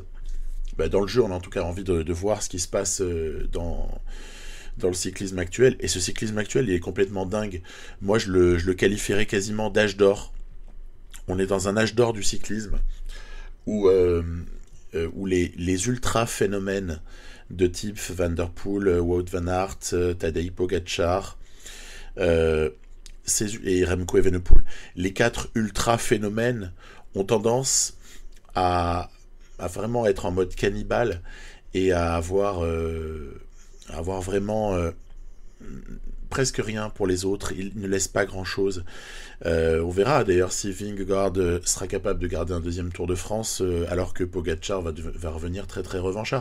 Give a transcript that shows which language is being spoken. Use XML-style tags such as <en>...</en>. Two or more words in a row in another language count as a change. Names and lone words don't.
<fr>Dans le jeu, on a en tout cas envie de voir ce qui se passe dans le cyclisme actuel. Et ce cyclisme actuel, il est complètement dingue. Moi, je le qualifierais quasiment d'âge d'or. On est dans un âge d'or du cyclisme où les ultra-phénomènes de type Van der Poel, Wout van Aert, Tadej Pogačar et Remco Evenepoel, les 4 ultra-phénomènes ont tendance à vraiment être en mode cannibale et à avoir vraiment presque rien pour les autres. Ils ne laissent pas grand-chose. On verra d'ailleurs si Vingegaard sera capable de garder un deuxième Tour de France alors que Pogačar va revenir très très revanchard.</fr>